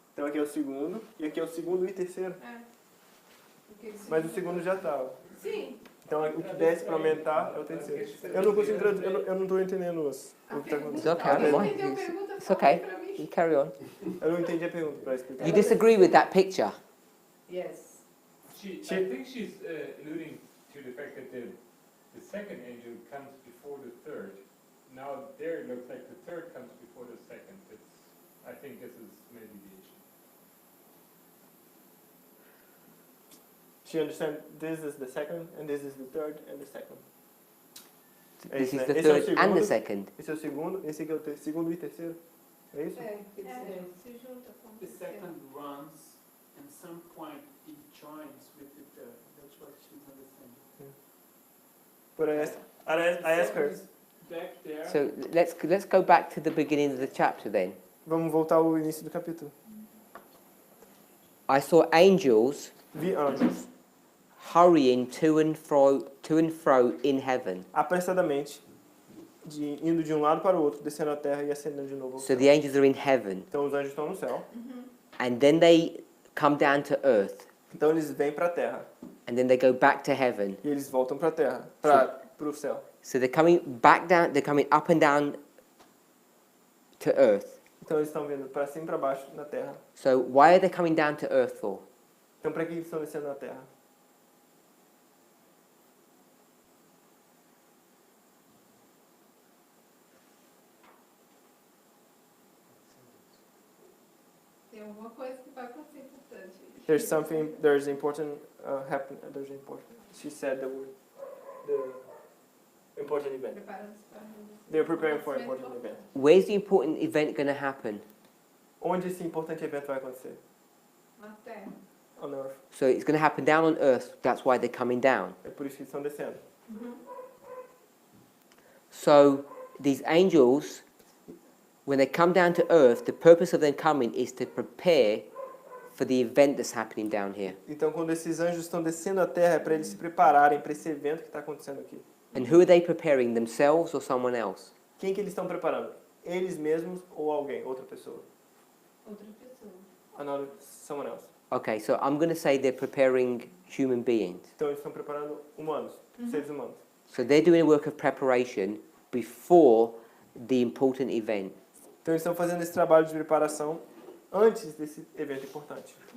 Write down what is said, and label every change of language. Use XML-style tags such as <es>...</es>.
<pt>Então aqui é o segundo, e aqui é o segundo e terceiro. Mas o segundo já estava. Sim. Então o que desce para aumentar é o terceiro. Eu não consigo traduzir, eu não estou entendendo o que está acontecendo.</pt> <en>It's okay, I don't mind. It's okay. You carry on.</en> <pt>Eu não entendi a pergunta para explicar.</pt> <en>You disagree with that picture? Yes. I think she's alluding to the fact that the second angel comes before the third. Now there it looks like the third comes before the second. I think this is maybe the issue. She understands this is the second, and this is the third, and the second. This is</en> <pt>né?</pt> <en>the</en> <pt>Esse é o</pt> <en>third and the</en> <pt>segundo,</pt> <en>second.</en> <pt>esse é o segundo, esse aqui é o segundo e terceiro. É isso? Se junta com o</pt> <en>The</en> <pt>terceiro.</pt> <en>second runs, and some point it joins with the third. That's what she's understanding. But I asked her. Back there. So let's go back to the beginning of the chapter then.</en> <pt>Vamos voltar ao início do capítulo.</pt> <en>I saw angels</en> <pt>Vi anjos</pt> <en>hurrying to and fro in heaven.</en> <pt>apressadamente, indo de um lado para o outro, descendo a terra e ascendendo de novo ao</pt> <en>So</en> <pt>céu.</pt> <en>the angels are in heaven,</en> <pt>Então os anjos estão no céu.</pt> <en>and then they come down to earth,</en> <pt>Então eles vêm para a terra</pt> <en>and then they go back to heaven.</en> <pt>e eles voltam para a terra, para o céu.</pt> <en>So they're coming back down. They're coming up and down to earth.</en> <pt>Então eles estão vindo para cima e para baixo na terra.</pt> <en>So why are they coming down to earth for?</en> <pt>Então para que eles estão descendo na terra? Tem alguma coisa que vai acontecer importante.</pt> <en>There's important happen. There's important. She said the word. The important event.</en> <pt>Preparando-se para</pt> <en>They're preparing for an important event. Where's the important event going to happen?</en> <pt>Onde esse importante evento vai acontecer? na terra.</pt> <en>On earth. So it's going to happen down on earth. That's why they're coming down.</en> <pt>É por isso que eles estão descendo.</pt> <en>So these angels, when they come down to earth, the purpose of them coming is to prepare for the event that's happening down here.</en> <pt>Então, quando esses anjos estão descendo a terra, é para eles se prepararem para esse evento que está acontecendo aqui.</pt> <en>And who are they preparing? Themselves or someone else?</en> <pt>Quem que eles estão preparando? Eles mesmos ou alguém, outra pessoa? Outra pessoa.</pt> <en>Another, someone else. Okay, so I'm going to say they're preparing human beings.</en> <pt>Então, eles estão preparando humanos, seres humanos.</pt> <en>So they're doing a work of preparation before the important event.</en> <pt>Então, eles estão fazendo esse trabalho de preparação antes desse evento importante.</pt>